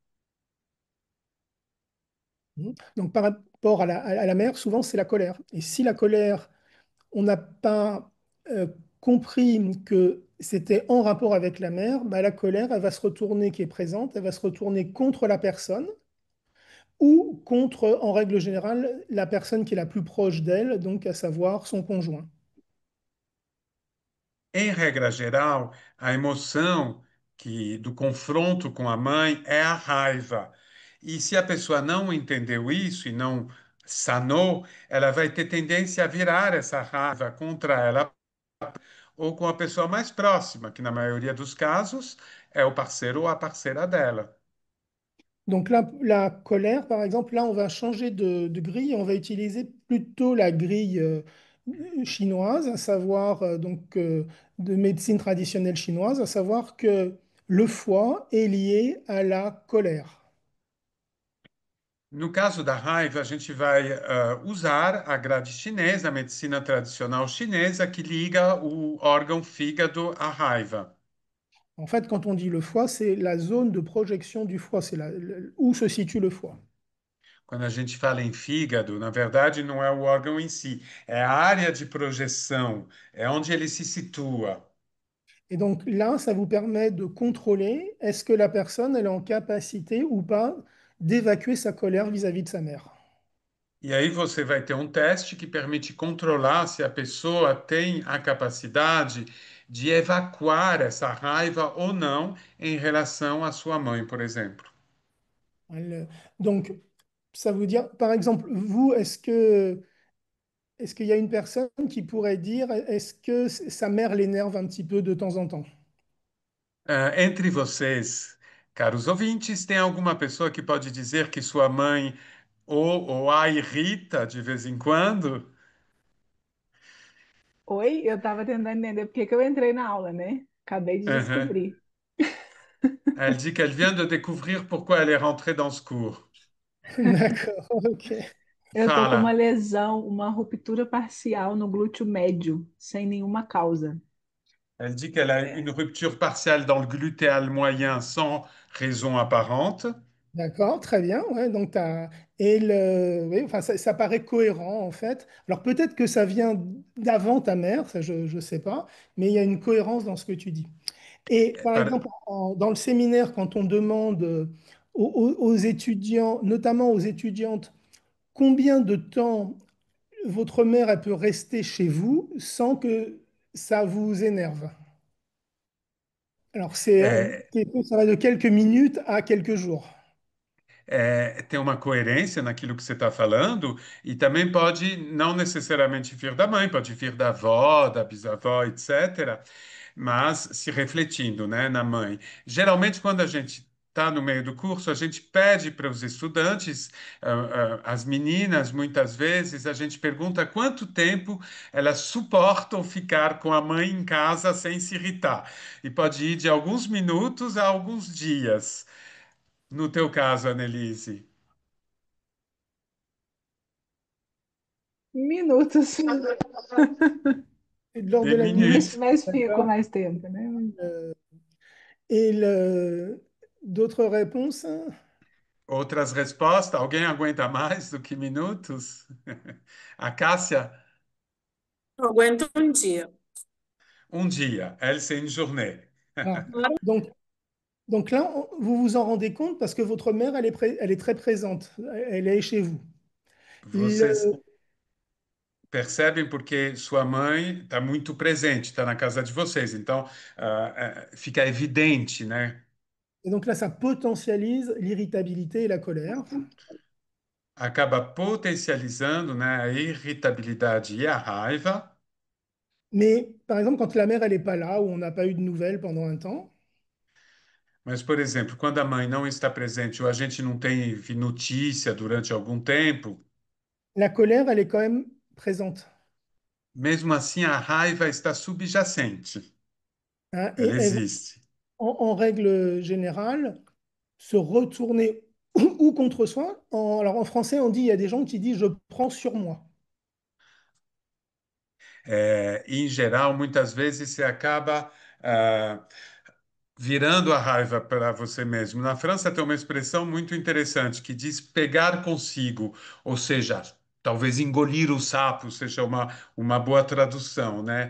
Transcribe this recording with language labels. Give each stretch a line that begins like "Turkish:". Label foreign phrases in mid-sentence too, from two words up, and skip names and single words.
French: Donc, par rapport à la mère, souvent, c'est la colère. Et si la colère, on n'a pas compris que c'était en rapport avec la mère, bah, la colère, elle va se retourner, qui est présente, elle va se retourner contre la personne ou contre, en règle générale, la personne qui est la plus proche d'elle, donc à savoir son conjoint.
Portuguese: Em regra geral, a emoção do confronto com a mãe é a raiva. E se a pessoa não entendeu isso e não sanou, ela vai ter tendência a virar essa raiva contra ela ou com a pessoa mais próxima, que na maioria dos casos é o parceiro ou a parceira dela.
French: Donc là, la colère, par exemple, là, on va changer de grille, on va utiliser plutôt la grille chinoise, à savoir de médecine traditionnelle chinoise, à savoir que le foie est lié à la colère.
Portuguese: No caso da raiva, a gente vai usar a grade chinesa, a medicina tradicional chinesa, que liga o órgão fígado à raiva.
French: En fait, quand on dit le foie, c'est la zone de projection du foie, c'est où se situe le foie.
Portuguese: Quando a gente fala em fígado, na verdade não é o órgão em si, é a área de projeção, é onde ele se situa.
French: Et donc là, ça vous permet de contrôler est-ce que la personne elle est en capacité ou pas d'évacuer sa colère vis-à-vis de sa mère.
Portuguese: E aí você vai ter um teste que permite controlar se a pessoa tem a capacidade de evacuar essa raiva ou não em relação à sua mãe, por exemplo.
French: Elle- donc, ça veut dire, par exemple, vous, est-ce qu'il y a une personne qui pourrait dire est-ce que sa mère l'énerve un petit peu de temps en temps?
Portuguese: Entre vocês, caros ouvintes, tem alguma pessoa que pode dizer que sua mãe ou a irrita de vez em quando? Oi, eu estava tentando entender por que que eu entrei na aula, né? Acabei de Uhum. descobrir.
French: Elle dit qu'elle vient de découvrir pourquoi elle est rentrée dans ce cours. D'accord, ok.
Portuguese: Eu tô com uma Fala. lesão, uma ruptura parcial no glúteo médio, sem nenhuma causa.
French: Elle dit qu'elle a une rupture partielle dans le glutéal moyen sans raison apparente. D'accord, très bien. Ouais, donc oui, enfin, ça paraît cohérent en fait. Alors peut-être que ça vient d'avant ta mère, ça je ne sais pas, mais il y a une cohérence dans ce que tu dis. Et par Par- exemple, dans le séminaire, quand on demande aux étudiants, notamment aux étudiantes, combien de temps votre mère elle peut rester chez vous sans que ça vous énerve? Alors
Portuguese: é,
French: ça va de quelques minutes à quelques jours.
Portuguese: tem uma coerência naquilo que você está falando e também pode não necessariamente vir da mãe, pode vir da avó, da bisavó, etc. Mas se refletindo, né, na mãe. Geralmente, quando a gente está no meio do curso, a gente pede para os estudantes, as meninas, muitas vezes, a gente pergunta quanto tempo elas suportam ficar com a mãe em casa sem se irritar. E pode ir de alguns minutos a alguns dias. No teu caso, Annelise, Minutos,
French: Et de l'ordre de des la minute, minutes.
Portuguese: mas fico
French: d'accord.
Portuguese: mais tempo, né?
French: Euh, et d'autres réponses?
Portuguese: Outras respostas? Alguém aguenta mais do que minutos? A Cássia, Eu aguento um dia. um dia.
French: Elle, c'est une journée. Ah. Donc, donc là, vous vous en rendez compte parce que votre mère, elle est très présente. Elle est chez vous.
Portuguese: Vocês
French: Le-
Portuguese: percebem porque sua mãe está muito presente, está na casa de vocês. Então, fica evidente, né?
French: et donc là, ça potentialise l'irritabilité et la colère.
Portuguese: Acaba potencializando, né, a irritabilidade e a raiva.
French: Mais par exemple, quand la mère, elle n'est pas là, ou on n'a pas eu de nouvelles pendant un temps,
Portuguese: Mas, por exemplo, quando a mãe não está presente ou a gente não tem notícia durante algum tempo,
French: la colère, elle est quand même présente,
Portuguese: mesmo assim a raiva está subjacente.
French: hein.
Portuguese: Ela
French: Et elle va,
Portuguese: existe.
French: en règle générale, se retourner ou contre soi. Alors en français, on dit, il y a des gens qui disent je prends sur moi.
Portuguese: Em geral, muitas vezes você acaba virando a raiva para você mesmo. Na França tem uma expressão muito interessante que diz pegar consigo, ou seja, Talvez engolir o sapo seja uma boa tradução, né?